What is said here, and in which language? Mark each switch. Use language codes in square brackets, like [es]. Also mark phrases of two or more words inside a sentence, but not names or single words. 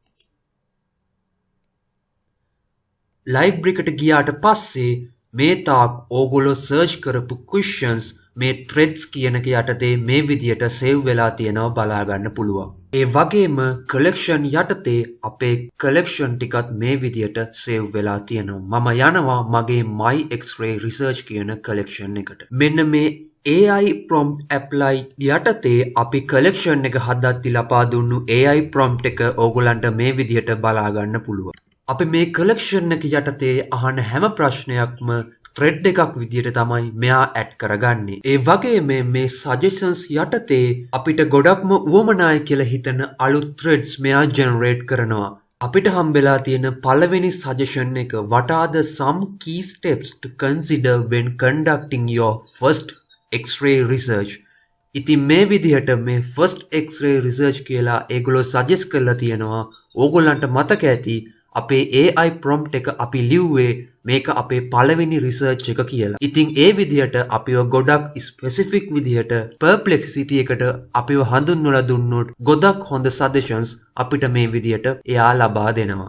[si] ලයිබ්‍රරි එකට ගියාට පස්සේ මේ තාක් ඕගොල්ලෝ සර්ච් කරපු questions මේ threads කියන එක යටතේ මේ විදියට save වෙලා තියෙනවා බලා ගන්න පුළුවන්. ඒ වගේම collection යටතේ අපේ collection ටිකත් මේ විදියට save වෙලා තියෙනවා. මම යනවා මගේ [en] my x-ray research [si] කියන collection එකට. මෙන්න මේ [en] AI prompt apply [si] යටතේ අපි collection එක හදද්දි ලබා දුන්නු [en] AI prompt [si] එක ඕගොල්ලන්ට මේ විදියට බලා ගන්න පුළුවන්. අපි මේ collection එක යටතේ අහන හැම ප්‍රශ්නයක්ම thread එකක් විදියට තමයි මෙයා ඇඩ් කරගන්නේ. ඒ වගේම මේ suggestions යටතේ අපිට ගොඩක්ම උවමනායි කියලා හිතන අලුත් threads මෙයා generate කරනවා. අපිට හම්බෙලා තියෙන පළවෙනි suggestion එක [en] what are the some key steps to consider when conducting your first X-ray research. [si] ඉතින් මේ විදිහට මේ [en] first X-ray research [si] කියලා ඒගොල්ලෝ suggest කරලා තියෙනවා. ඕගොල්ලන්ට මතක ඇති අපේ [en] AI prompt [si] එක අපි ලිව්වේ මේක අපේ පළවෙනි research එක කියලා. ඉතින් ඒ විදිහට අපිව ගොඩක් specific විදිහට perplexity එකට අපිව හඳුන්වලා දුන්නොත් ගොඩක් හොඳ suggestions අපිට මේ විදිහට එයා ලබා දෙනවා.